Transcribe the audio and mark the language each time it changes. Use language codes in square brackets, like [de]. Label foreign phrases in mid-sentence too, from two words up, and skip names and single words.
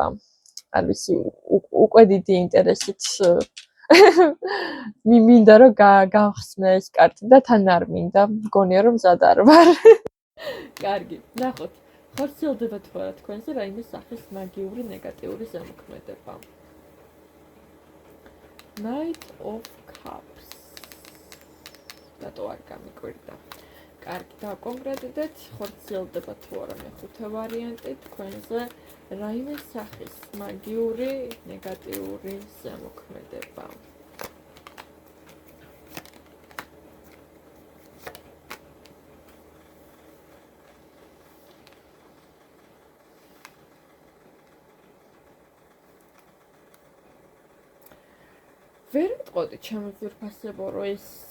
[ka] არ ვიცი, უკვე დიდი ინტერესით მინდა რომ გავხსნე ეს კარტი და თან არ მინდა, მგონია რომ მზად არ ვარ. კარგი, ნახოთ. ხორციელდება თუ არა თქვენზე რაიმე სახის მაგიური ნეგატიური ზემოქმედება. Knight of Cups. რატო არ გამიკვირდა? კარგი, დავკონკრეტდეთ, ხორციელდება თუ არა მეხუთე ვარიანტი თქვენზე რაიმე სახის მაგიური ნეგატიური ზემოქმედება. ვერ ვიტყოდი ჩემი ძვირფასებო, რომ ეს